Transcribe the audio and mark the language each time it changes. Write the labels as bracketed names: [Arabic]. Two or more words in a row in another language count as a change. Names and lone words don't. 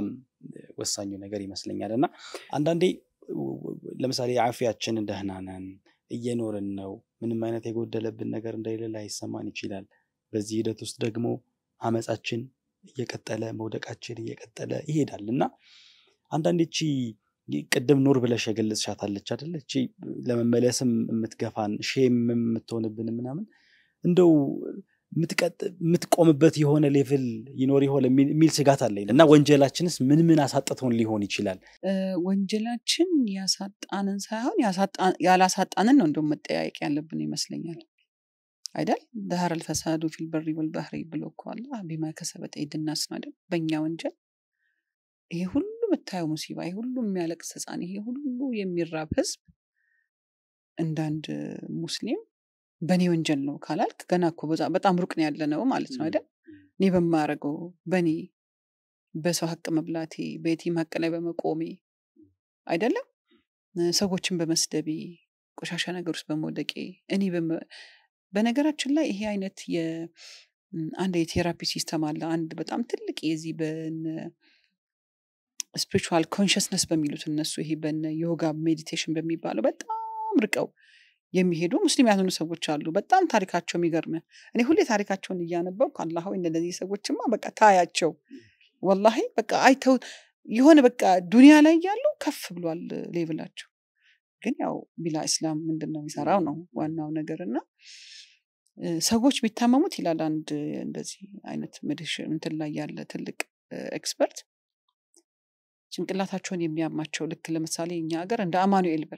[Amharic] ወሳኙ ነገር ይመስለኛልና አንዳንዴ ለምሳሌ አፊያችን ደህና ነን እየኖርን ነው ምንም አይነት የጎደለብን ነገር እንደሌለ አይሰማን ይችላል በዚህ ሂደት ውስጥ ደግሞ አመጻችን እየቀጠለ መውደቃችን እየቀጠለ ይሄዳልና አንዳንዴ እቺ ቅድም ኑር ብለሽ የገለጽሻታለች አይደል እቺ ለመመለስም የምትገፋን ሼም የምትሆንብን ምናምን እንደው የምትቆምበት የሆነ ሌቭል ይኖር ይሆን የሚል ስጋት አለኝ እና ወንጀላችንስ ምን አሳጥተውን ሊሆን ይችላል ወንጀላችን ያሳጣንን ሳይሆን ያላሳጣንን ነው እንደው መጠያየቅ ያለብን ይመስለኛል አይደል [Arabic] ظهر الفساد في البر والبحر [Amharic] ብሎ እኮ አላህ [Arabic] بما كسبت ايدي الناس [Amharic] ነው አይደል በእኛ ወንጀል ይሄ ሁሉ መታየው ሙሲባ ይሄ ሁሉ የሚያለቅስ ህፃን ይሄ ሁሉ የሚራብ ህዝብ እንዳንድ ሙስሊም በኔ ወንጀል ነው ካላልክ ገና እኮ በጣም ሩቅ ነው ያለነው ማለት ነው አይደል እኔ በማረገው በኔ በሰው ሐቅ መብላቴ በየቲም ሐቅ ላይ በመቆሜ አይደለም ሰዎችን በመስደቤ ቆሻሻ ነገር ውስጥ በመውደቄ እኔ በነገራችን ላይ ይሄ አይነት አንድ የቴራፒ ሲስተም አለ አንድ በጣም ትልቅ የዚህ [English] spiritual consciousness [Amharic] በሚሉት እነሱ ይሄ ዮጋ ሜዲቴሽን በሚባለው በጣም ርቀው የሚሄዱ ሙስሊም ያልሆኑ ሰዎች አሉ በጣም ታሪካቸው የሚገርም እኔ ሁሌ ታሪካቸውን እያነበብኩ አላህ ሆይ እንደዚህ ሰዎችማ በቃ ታያቸው ወላሂ በቃ አይተው የሆነ በቃ ዱንያ ላይ ያሉ ከፍ ብሏል ሌቭላቸው ግን ያው [Arabic] بلا إسلام [Amharic] ምንድነው የሚሰራው ነው ዋናው ነገርና ሰዎች ቢታመሙት ይላል አንድ እንደዚህ አይነት ሜዲቴሽን እንትን ላይ ያለ ትልቅ ኤክስፐርት ጭንቅላታቸውን የሚያማቸው ልክ ለምሳሌ እኛ ሀገር እንደ አማኑኤል በል